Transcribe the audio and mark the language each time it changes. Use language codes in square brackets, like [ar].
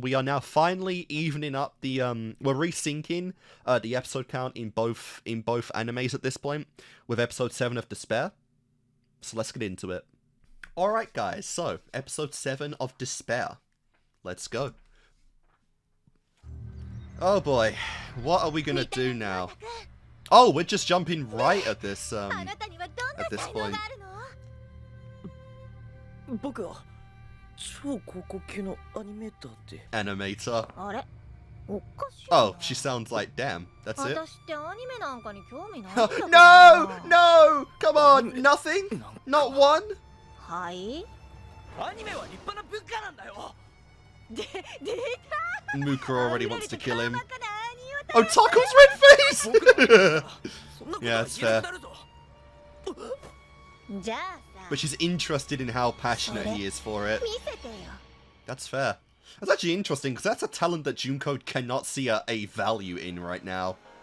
[en] We are now finally evening up the we're resyncing the episode count in both animes at this point, with episode 7 of Despair. So let's get into it. Alright guys, so episode 7 of Despair. Let's go. Oh boy, what are we gonna do now? Oh, we're just jumping right at this point. [ja] 僕は超高校級のアニメーターって [en] Animator. [ja] あれおかしいな。 [en] Oh, she sounds like damn. That's it. [ja] 私ってアニメなんかに興味ないんだ [en] No! [ja] けどな。 [en] No! Come on! Nothing? Not one? [ja] はい。アニメは立派な文化なんだよ。出た。 [en] Muka already wants to kill him. [ja] バカなアニオ [en] Otaku's red face! Yeah, that's fair. But she's interested in how passionate he is for it. That's fair. That's actually interesting, because that's a talent that Junko cannot see a value in right now.